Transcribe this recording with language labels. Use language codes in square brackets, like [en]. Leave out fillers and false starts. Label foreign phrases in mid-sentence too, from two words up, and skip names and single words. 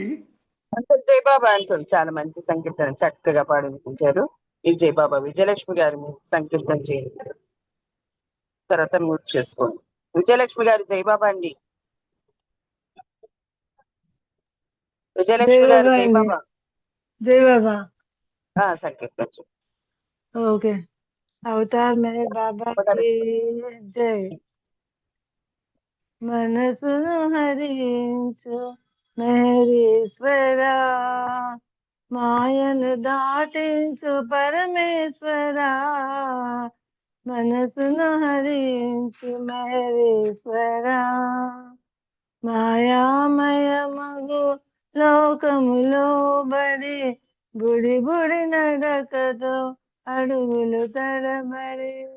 [te] అంకుల్ జై బాబా అంకుల్ చాలా మంచి సంకీర్తన చక్కగా పాడి వినిపించారు. మీకు జై బాబా. విజయలక్ష్మి గారు మీరు సంకీర్తన చేయండి, తర్వాత మ్యూట్ చేసుకోండి. విజయలక్ష్మి గారు జై బాబా అండి. విజయలక్ష్మి గారు జై బాబా. [hi] जय बाबा। [te] సంకీర్తన చేయండి. [hi] ओके। अवतार मेरे बाबा की जय। [te] మనసును హరించు మహేశ్వరా, మాయను దాటించు పరమేశ్వరా. మనసును హరించు మహేశ్వరా, మాయామయమగు లోకములో బడి బుడి బుడి నడకతో అడుగులు తడబడి.